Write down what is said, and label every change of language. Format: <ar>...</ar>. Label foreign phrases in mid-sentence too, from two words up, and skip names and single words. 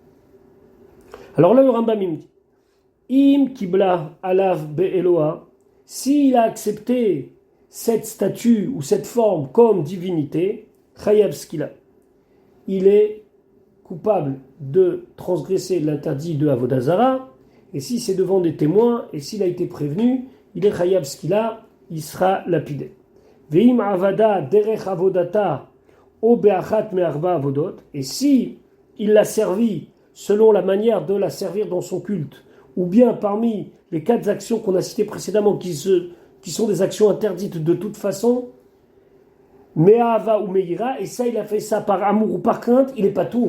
<fr>Alors là, le Rambam il me dit,</fr> <he>אם קיבלו עליו באלוה,</he> <fr>s'il a accepté cette statue ou cette forme comme divinité,</fr> <he>חייב סקילה,</he> <fr>il est coupable de transgresser l'interdit de avodazara, et si c'est devant des témoins, et s'il a été prévenu, il est</fr> <he>חייב סקילה,</he> <fr>il sera lapidé.</fr> <he>ואם עבדה דרך עבודתה או באחת מארבע עבודות,</he> <fr>et si il l'a servi selon la manière de la servir dans son culte, ou bien parmi les 4 actions qu'on a citées précédemment qui sont des actions interdites de toute façon, Me'ava ou Meira, et ça il a fait ça par amour ou par crainte, il n'est pas tout.</fr>